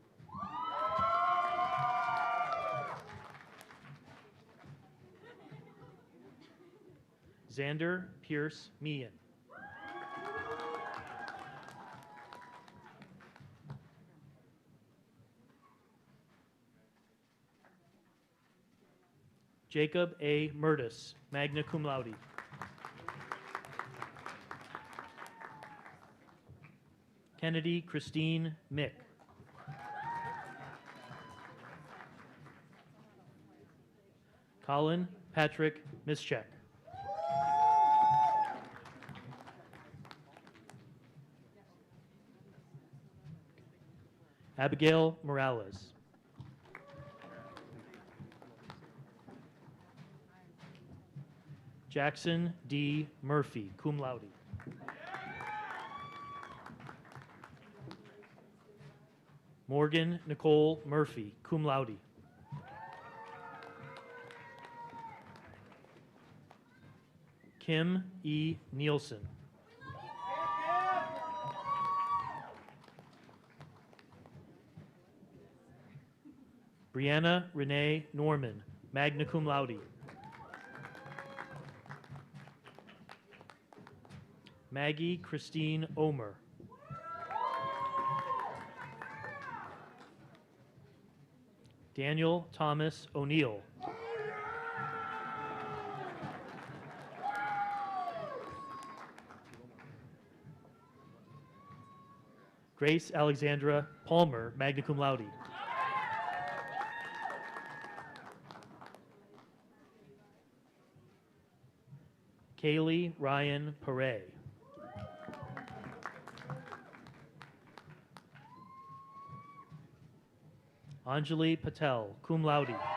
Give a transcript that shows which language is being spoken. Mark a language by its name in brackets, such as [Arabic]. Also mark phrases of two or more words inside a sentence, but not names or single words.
[English] Xander Pierce Meehan. Jacob A. Murtis, [Latin] magna cum laude. [English] Kennedy Christine Mick. Colin Patrick Mischek. Abigail Morales. Jackson D. Murphy, [Latin] cum laude. [English] Morgan Nicole Murphy, [Latin] cum laude. [English] Kim E. Nielsen. Brianna Renee Norman, [Latin] magna cum laude. [English] Maggie Christine Omer. Daniel Thomas O'Neill. Grace Alexandra Palmer, [Latin] magna cum laude. [English] Kaylee Ryan Perret. Anjali Patel, [Latin] cum laude.